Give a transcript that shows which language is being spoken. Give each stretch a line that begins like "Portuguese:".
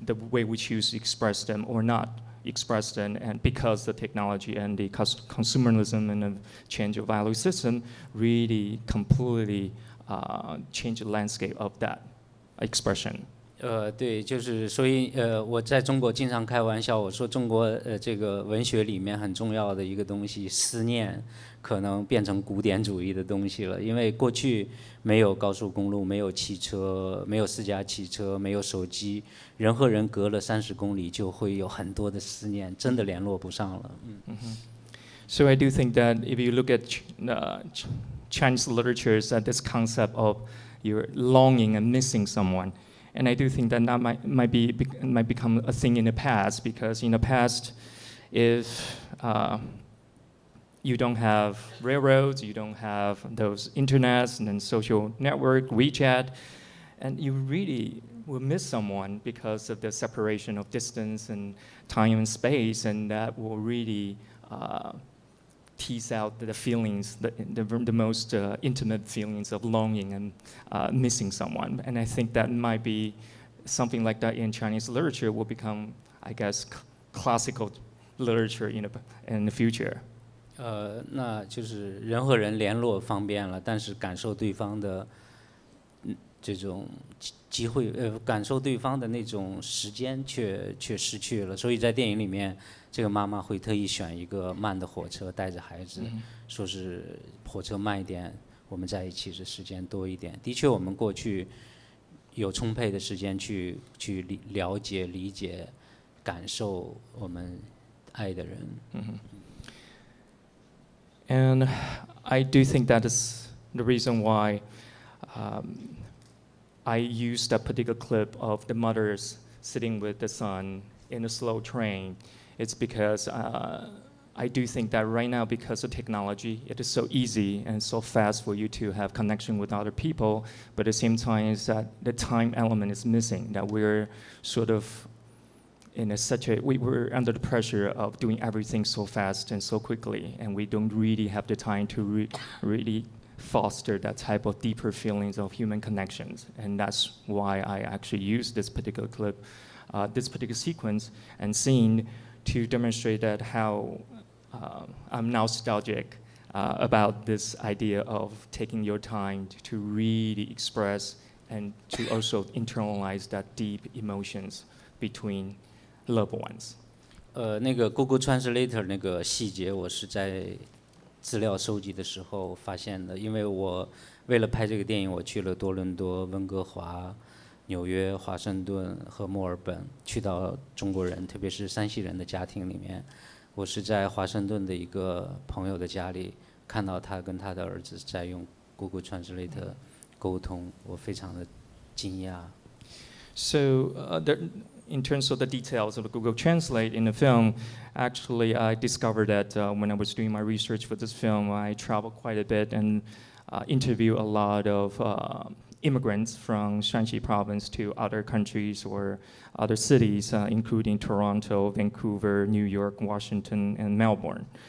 English: way we choose to express them or not express them, and because the technology and the consumerism and the change of value system really completely change the landscape of that expression.
Chinese: 对，就是所以我在中国经常开玩笑，我说中国这个文学里面很重要的一个东西，思念，可能变成古典主义的东西了。因为过去没有高速公路，没有汽车，没有私家汽车，没有手机，人和人隔了30公里就会有很多的思念，真的联络不上了。
English: So I do think that if you look at Chinese literature, that this concept of you're longing and missing someone. And I do think that might become a thing in the past, because in the past, if you don't have railroads, you don't have those internets and then social network, WeChat, and you really will miss someone because of the separation of distance and time and space, and that will really tease out the feelings, the most intimate feelings of longing and missing someone. And I think that might be something like that in Chinese literature will become, I guess, classical literature in the future.
Chinese: 那就是人和人联络方便了，但是感受对方的这种机会，感受对方的那种时间却失去了。所以在电影里面，这个妈妈会特意选一个慢的火车，带着孩子，说是火车慢一点，我们在一起的时间多一点。的确，我们过去有充沛的时间去了解、理解、感受我们爱的人。
English: And I do think that is the reason why I used a particular clip of the mothers sitting with the son in a slow train. It's because I do think that right now, because of technology, it is so easy and so fast for you to have connection with other people, but at the same time is that the time element is missing, that we're sort of we're under the pressure of doing everything so fast and so quickly, and we don't really have the time to really foster that type of deeper feelings of human connections. And that's why I actually use this particular clip, this particular sequence and scene to demonstrate that how I'm nostalgic about this idea of taking your time to really express and to also internalize that deep emotions between loved ones.
Chinese: 那个 Google Translator 那个细节，我是在资料收集的时候发现的，因为我为了拍这个电影，我去了多伦多、温哥华、纽约、华盛顿和墨尔本，去到中国人，特别是山西人的家庭里面。我是在华盛顿的一个朋友的家里看到他跟他的儿子在用 Google Translator 沟通，我非常的惊讶。
English: So in terms of the details of the Google Translate in the film, actually I discovered that when I was doing my research for this film, I traveled quite a bit and interviewed a lot of immigrants from Shanxi province to other countries or other cities, including Toronto, Vancouver, New York, Washington, and Melbourne.